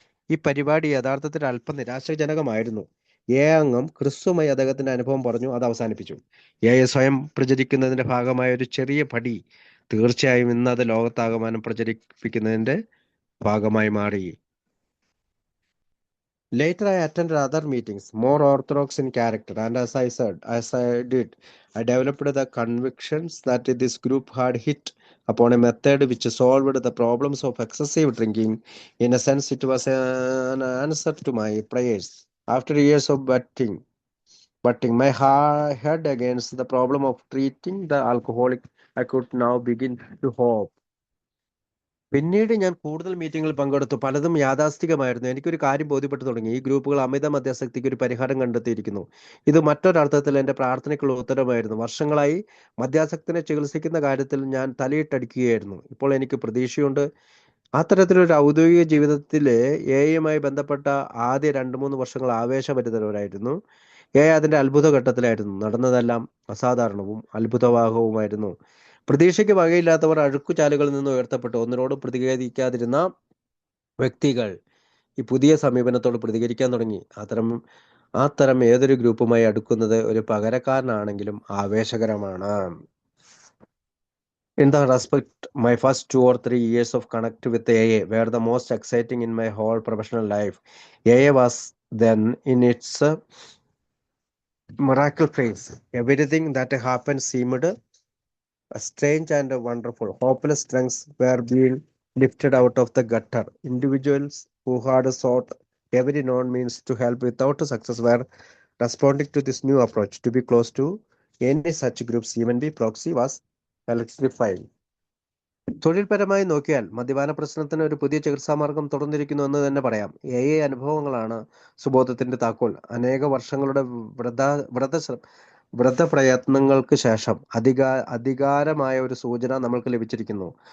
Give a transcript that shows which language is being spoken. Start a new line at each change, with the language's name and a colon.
Malayalam: ഈ പരിപാടി യഥാർത്ഥത്തിൽ അല്പം നിരാശാജനകമായിരുന്നു. അംഗം ക്രിസ്തുമായി അദ്ദേഹത്തിന്റെ അനുഭവം പറഞ്ഞു. അത് അവസാനിപ്പിച്ചു. സ്വയം പ്രചരിക്കുന്നതിന്റെ ഭാഗമായ ഒരു ചെറിയ പടി തീർച്ചയായും ഇന്ന് അത് ലോകത്താകമാനം പ്രചരിപ്പിക്കുന്നതിന്റെ ഭാഗമായി മാറി.
English: Later, I attended other meetings, more orthodox in character, and as I did, I developed the convictions that this group had hit upon a method which solved the problems of excessive drinking. In a sense, it was an answer to my prayers. After years of butting my head against the problem of treating the alcoholic, I could now begin to hope.
Malayalam: പിന്നീട് ഞാൻ കൂടുതൽ മീറ്റിങ്ങുകളിൽ പങ്കെടുത്തു. പലതും യാഥാസ്ഥികമായിരുന്നു. എനിക്കൊരു കാര്യം ബോധ്യപ്പെട്ടു തുടങ്ങി. ഈ ഗ്രൂപ്പുകൾ അമിത മദ്യാസക്തിക്ക് ഒരു പരിഹാരം കണ്ടെത്തിയിരിക്കുന്നു. ഇത് മറ്റൊരർത്ഥത്തിൽ എൻ്റെ പ്രാർത്ഥനയ്ക്കുള്ള ഉത്തരമായിരുന്നു. വർഷങ്ങളായി മദ്യാസക്തിനെ ചികിത്സിക്കുന്ന കാര്യത്തിൽ ഞാൻ തലയിട്ടടിക്കുകയായിരുന്നു. ഇപ്പോൾ എനിക്ക് പ്രതീക്ഷയുണ്ട്. അത്തരത്തിലൊരു ഔദ്യോഗിക ജീവിതത്തിലെ എയുമായി ബന്ധപ്പെട്ട ആദ്യ 2-3 വർഷങ്ങൾ ആവേശഭരിതരായിരുന്നു. അതിന്റെ അത്ഭുത ഘട്ടത്തിലായിരുന്നു. നടന്നതെല്ലാം അസാധാരണവും അത്ഭുതവാഹവുമായിരുന്നു. പ്രതീക്ഷയ്ക്ക് വകയില്ലാത്തവർ അഴുക്കുചാലുകളിൽ നിന്ന് ഉയർത്തപ്പെട്ടു. ഒന്നിനോടും പ്രതികരിക്കാതിരുന്ന വ്യക്തികൾ ഈ പുതിയ സമീപനത്തോട് പ്രതികരിക്കാൻ തുടങ്ങി. അത്തരം ഏതൊരു ഗ്രൂപ്പുമായി അടുക്കുന്നത് ഒരു പകരക്കാരനാണെങ്കിലും ആവേശകരമാണ്.
English: In that respect, my first 2 or 3 years of connect with AA were the most exciting in my whole professional life. AA was then in its miracle phase. Everything that happened seemed strange and wonderful. Hopeless strengths were being lifted out of the gutter. Individuals who had sought every known means to help without success were responding to this new approach. To be close to any such groups, even be proxy, was electrifying.
Malayalam: തൊഴിൽപരമായി നോക്കിയാൽ മദ്യപാന പ്രശ്നത്തിന് ഒരു പുതിയ ചികിത്സാമാർഗം തുറന്നിരിക്കുന്നു എന്ന് തന്നെ പറയാം. AI അനുഭവങ്ങളാണ് സുബോധത്തിന്റെ താക്കോൽ. അനേക വർഷങ്ങളുടെ വ്രത വ്രത ശ്ര- വ്രത പ്രയത്നങ്ങൾക്ക് ശേഷം അധികാരമായ ഒരു സൂചന നമ്മൾക്ക് ലഭിച്ചിരിക്കുന്നു.